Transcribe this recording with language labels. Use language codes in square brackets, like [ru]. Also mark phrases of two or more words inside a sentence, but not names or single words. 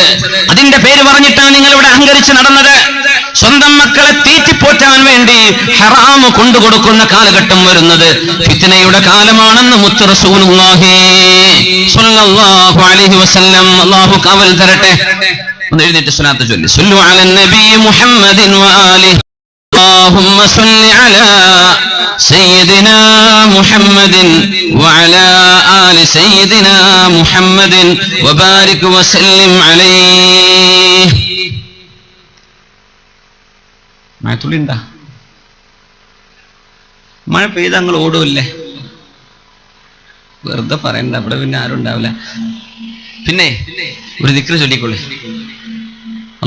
[ml] അതിന്റെ പേര് പറഞ്ഞിട്ടാണ് നിങ്ങൾ ഇവിടെ അഹങ്കരിച്ച് നടന്നത്. സ്വന്തം മക്കളെ തീറ്റിപ്പോറ്റാൻ വേണ്ടി ഹറാമ് കൊണ്ടുകൊടുക്കുന്ന കാലഘട്ടം വരുന്നത് ഫിത്നയുടെ കാലമാണെന്ന് മുത്ത് റസൂലുള്ളാഹി [ar] صلى الله عليه وسلم. [ml] അല്ലാഹു കാവൽ തരട്ടെ. ഒന്ന് എഴുന്നേറ്റ് സ്വലാത്ത് ചൊല്ലി. [ar] صلوا على النبي محمد وآله اللهم صل على سيدنا محمد وعلى آل سيدنا محمد وبارك وسلم عليه. [ml] മഴത്തുള്ളിണ്ടാ? മഴ പെയ്ത് ഞങ്ങൾ ഓടുമല്ലേ? വെറുതെ പറയണ്ട, അവിടെ പിന്നെ ആരും ഉണ്ടാവില്ല. പിന്നെ ഒരു ദിക്ർ ചൊല്ലിക്കൊള്ളേ.